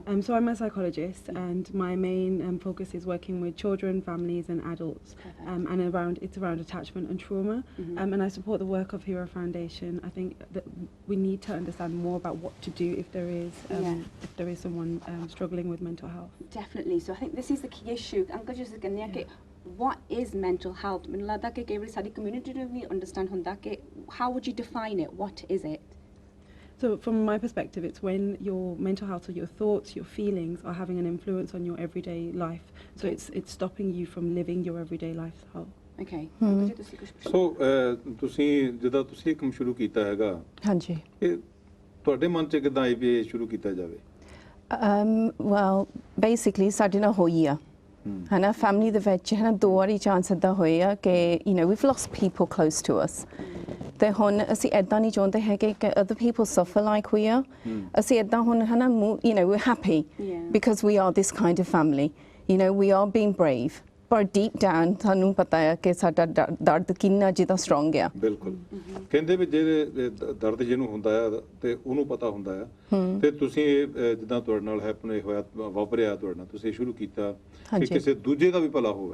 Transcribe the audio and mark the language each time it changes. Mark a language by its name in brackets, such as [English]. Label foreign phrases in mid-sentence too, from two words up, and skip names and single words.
[English] So I'm a psychologist, and my main focus is working with children, families, and adults, and it's around attachment and trauma. And I support the work of Heera Foundation. I think that we need to understand more about what to do if there is someone struggling with mental health. Definitely. So I think this is the key issue. Uncle just [Punjabi] ਕਹਿੰਦੇ ਆ ਕਿ [English] what is mental health? [Punjabi] ਮੈਨੂੰ ਲੱਗਦਾ ਕਿ ਕਈ ਵਾਰੀ ਸਾਡੀ community ਨੂੰ ਵੀ understand ਹੁੰਦਾ ਕਿ [English] how would you define it? What is it? So from my perspective, it's when your mental health or your thoughts, your feelings are having an influence on your everyday life. So it's stopping you from living your everyday lifestyle. Okay. [Punjabi] So ਤੁਸੀਂ ਜਦੋਂ ਤੁਸੀਂ ਕੰਮ ਸ਼ੁਰੂ ਕੀਤਾ ਹੈਗਾ, ਹਾਂਜੀ, ਇਹ ਤੁਹਾਡੇ ਮਨ 'ਚ ਕਿੱਦਾਂ ਆਈ ਵੀ ਇਹ ਸ਼ੁਰੂ ਕੀਤਾ ਜਾਵੇ? [English] Well, basically [Punjabi] ਸਾਡੇ ਨਾਲ ਹੋਈ ਆ, ਹਨਾ, family ਦੇ ਵਿੱਚ 2 ਵਾਰੀ ਚਾਂਸ ਇੱਦਾਂ ਹੋਏ ਆ ਕਿ [English] we've lost people close to us. [Punjabi] ਤੇ ਹੁਣ ਅਸੀਂ ਇੱਦਾਂ ਨਹੀਂ ਚਾਹੁੰਦੇ ਹੈਗੇ ਕਿ [English] other people suffer like we are. [Punjabi] ਅਸੀਂ ਇੱਦਾਂ ਹੁਣ ਹਨਾ, [English] we're happy because we are this kind of family. We are being brave. [Punjabi] ਪਰ [English] deep down [Punjabi] ਸਾਨੂੰ ਪਤਾ ਹੈ ਕਿ ਸਾਡਾ ਦਰਦ ਕਿੰਨਾ ਜ਼ਿਆਦਾ ਸਟਰੋਂਗ ਆ। ਬਿਲਕੁਲ ਕਹਿੰਦੇ ਵੀ ਜਿਹੜੇ ਦਰਦ ਜਿਹਨੂੰ ਹੁੰਦਾ ਆ ਤੇ ਉਹਨੂੰ ਪਤਾ ਹੁੰਦਾ ਆ, ਤੇ ਤੁਸੀਂ ਜਿੱਦਾਂ ਤੁਹਾਡੇ ਨਾਲ ਹੈਪਨ ਹੋਇਆ, ਵਾਪਰਿਆ ਤੁਹਾਡੇ ਨਾਲ, ਤੁਸੀਂ ਸ਼ੁਰੂ ਕੀਤਾ ਕਿ ਕਿਸੇ ਦੂਜੇ ਦਾ ਵੀ ਭਲਾ ਹੋਵੇ।